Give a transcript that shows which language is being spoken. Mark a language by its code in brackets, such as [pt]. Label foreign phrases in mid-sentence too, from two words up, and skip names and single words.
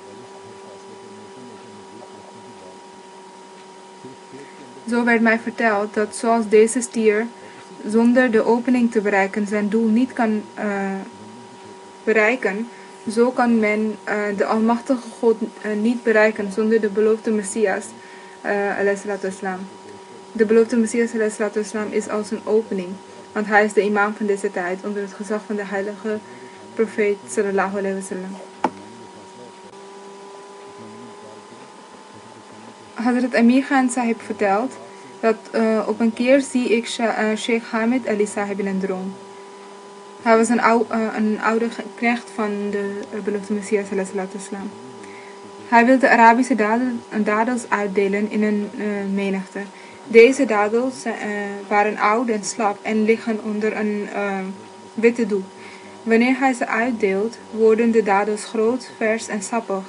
[nl] Zo werd mij verteld dat zoals deze stier zonder de opening te bereiken zijn doel niet kan bereiken, zo kan men de Almachtige God niet bereiken zonder de beloofde Messias ﷺ. De beloofde Messias ﷺ is als een opening, want hij is de imam van deze tijd onder het gezag van de heilige profeet [ar] صلى الله عليه وسلم. [nl] Hazrat Amir Khan Sahib vertelt dat op een keer zie ik Sheikh Hamid Ali Sahib in een droom. Hij was een oude knecht van de beloofde Messias [ar] صلى الله عليه وسلم. [nl] Hij wilde Arabische dadels uitdelen in een menigte. Deze dadels waren oud en slap en liggen onder een witte doek. Wanneer hij ze uitdeelt, worden de dadels groot, vers en sappig.